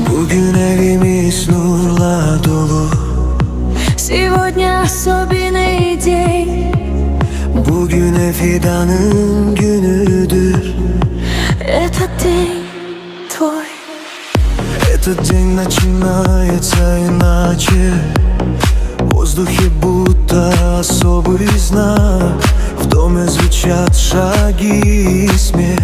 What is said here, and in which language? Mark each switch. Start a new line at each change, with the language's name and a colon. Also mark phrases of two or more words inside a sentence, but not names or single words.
Turkish: Bugün evimiz nurla dolu.
Russian: Сегодня особенный день.
Turkish: Bugüne fidanın günüdür.
Russian: Этот день твой. Этот день начинается иначе. В воздухе будто особый знак. В доме звучат шаги и смех.